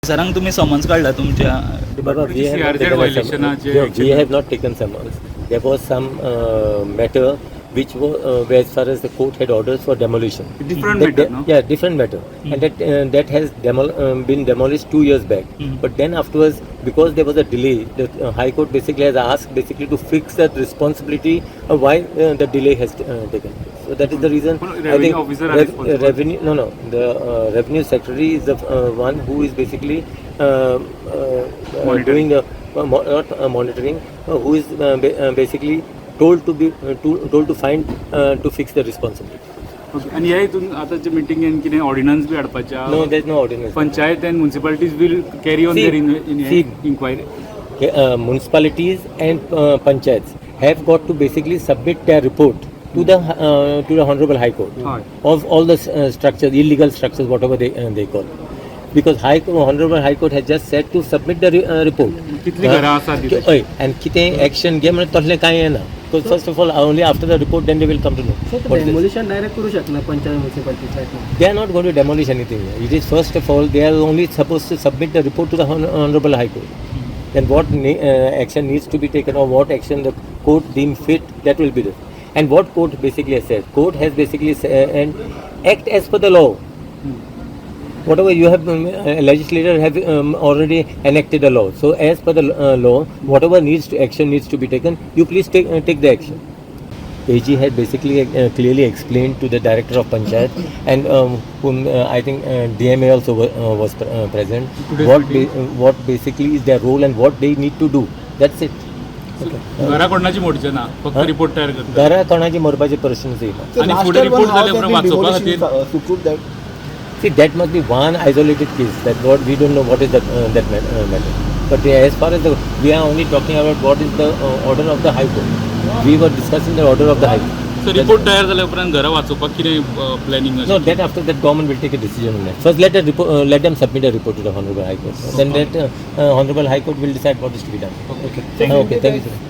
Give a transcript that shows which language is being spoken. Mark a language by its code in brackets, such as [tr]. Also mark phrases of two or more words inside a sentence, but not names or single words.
[mr] सरांक तुम्ही समन्स काढला तुमच्या [en] Baba, we have not CRZ taken a violation summons. जे No, we action have not taken summons. There was some matter which was where as far as the court had orders for demolition. Different matter, no? Yeah, different matter, and that has been demolished 2 years back. But then afterwards, because there was a delay, the High Court basically has asked basically to fix that responsibility of why the delay has taken place. So that is the reason. Revenue officer are responsible. Revenue the revenue secretary is the one who is basically doing the not monitoring, who is basically told to find to fix the responsibility. Okay. [kok] आणि ह्या हितून आतांचे मिटींगेन कितें ऑर्डिनन्स बी हाडपाच्या [en] No, there is no ordinance. Panchayat and municipalities will carry on See, देयर see. इन्क्वायरी Municipalities and panchayats have got to basically submit their report to the Honorable High Court Right. of all the structures, illegal structures, whatever they call. Because Honorable High Court has just said to submit the report. [kok] कितली घरां आसा ती तशी? And कितें action घे म्हणजे तसलें कांय येना. [en] Because first of all, only after the report then they will come to know. So what it is. demolition direct [kok] करू शकना पंचायत म्युनिसिपालिटी [en] They are not going to demolish anything. It is first of all they are only supposed to submit the report to the Honorable High Court. Then what action needs to be taken or what action the court deem fit, that will be done. And what court basically has said, court has basically said, and act as per the law. Whatever you have, legislator have already enacted a law. So as per the law, whatever action needs to be taken, you please take the action. AG had basically clearly explained to the director of Panchayat and whom I think DMA also was present what basically is their role and what they need to do. That's it. [kok] घरा कोणाची मोडचे ना फक्त रिपोर्ट तयार करता घरा कोणाची मरपाचे प्रश्नच येना. आणि फुडें रिपोर्ट जाले उपरांत वाचोवपा खातीर [en] See, that must be one isolated case. That what we don't know what is that matter. But as far as we are only talking about what is the order of the High Court. We were discussing the order of the High Court. [kok] सो रिपोर्ट तयार जाल्या उपरांत घरा वाचोवपाक कितें प्लॅनिंग [en] No, that after that government will take a decision on that. First, let them submit a report to the Honorable High Court. Then that Honorable High Court will decide what is to be done. Okay. Okay, thank you. Sir.